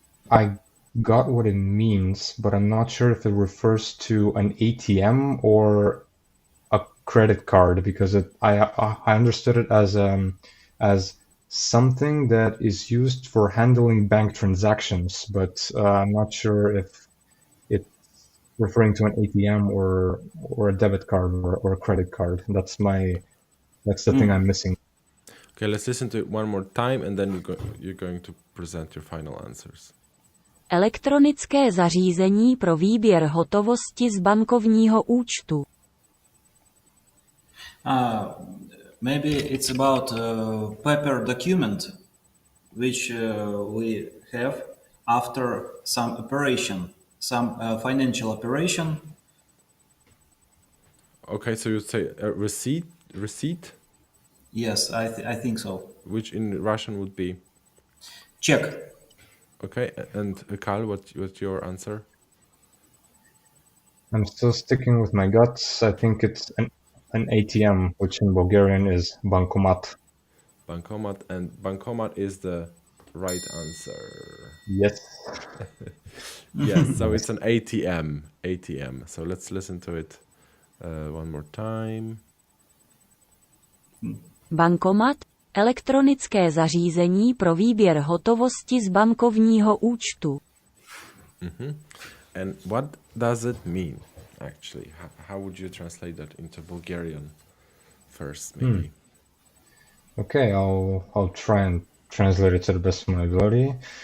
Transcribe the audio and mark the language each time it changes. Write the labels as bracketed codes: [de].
[en] I got what it means, but I'm not sure if it refers to an ATM or a credit card, because I understood it as something that is used for handling bank transactions, but I'm not sure if it's referring to an ATM or a debit card or a credit card. That's the thing I'm missing. Okay, let's listen to it one more time, and then you're going to present your final answers. [cs] Elektronické zařízení pro výběr hotovosti z bankovního účtu. [en] Maybe it's about paper document which we have after some operation, some financial operation. Okay, so you'd say a receipt? Yes, I think so. Which in Russian would be? Check. Okay, and Karl, what's your answer? I'm still sticking with my guts. I think it's an ATM, which in Bulgarian is bankomat. Bankomat, and bankomat is the right answer. Yes. Yes, so it's an ATM. So let's listen to it one more time. [cs] Bankomat, elektronické zařízení pro výběr hotovosti z bankovního účtu. [en] And what does it mean, actually? How would you translate that into Bulgarian first, maybe? Okay, I'll try and translate it to the best of my ability.